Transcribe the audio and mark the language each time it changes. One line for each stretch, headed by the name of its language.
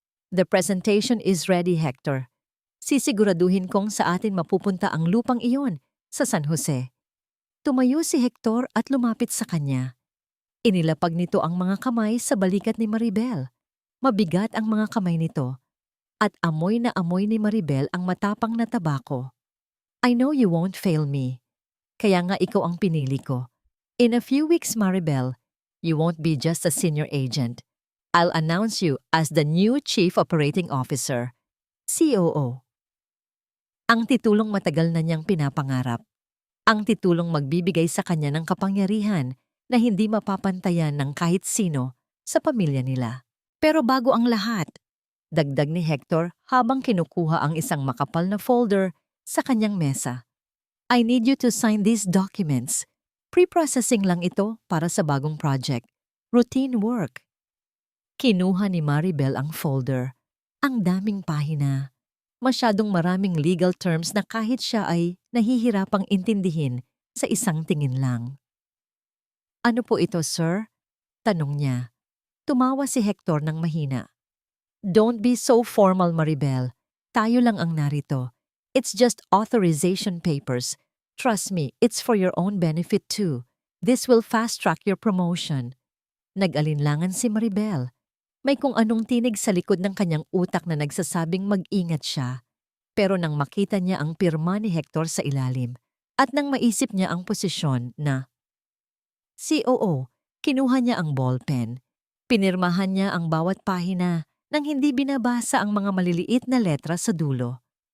English: The presentation is ready, Hector.
Filipino: Sisiguraduhin kong sa atin mapupunta ang lupang iyon sa San Jose. Tumayo si Hector at lumapit sa kanya. Inilapag nito ang mga kamay sa balikat ni Maribel. Mabigat ang mga kamay nito. At amoy na amoy ni Maribel ang matapang na tabako.
English: I know you won't fail me.
Filipino: Kaya nga ikaw ang pinili ko.
English: In a few weeks, Maribel, you won't be just a senior agent. I'll announce you as the new Chief Operating Officer, COO.
Filipino: Ang titulong matagal na niyang pinapangarap. Ang titulong magbibigay sa kanya ng kapangyarihan na hindi mapapantayan ng kahit sino sa pamilya nila. Pero bago ang lahat, dagdag ni Hector habang kinukuha ang isang makapal na folder sa kanyang mesa.
English: I need you to sign these documents.
Filipino: Pre-processing lang ito para sa bagong project.
English: Routine work.
Filipino: Kinuha ni Maribel ang folder. Ang daming pahina. Masyadong maraming legal terms na kahit siya ay nahihirapang intindihin sa isang tingin lang. Ano po ito, sir? Tanong niya. Tumawa si Hector ng mahina.
English: Don't be so formal, Maribel.
Filipino: Tayo lang ang narito.
English: It's just authorization papers. Trust me, it's for your own benefit too. This will fast-track your promotion.
Filipino: Nag-alinlangan si Maribel. May kung anong tinig sa likod ng kanyang utak na nagsasabing mag-ingat siya. Pero nang makita niya ang pirma ni Hector sa ilalim at nang maisip niya ang posisyon na COO, kinuha niya ang ballpen. Pinirmahan niya ang bawat pahina nang hindi binabasa ang mga maliliit na letra sa dulo.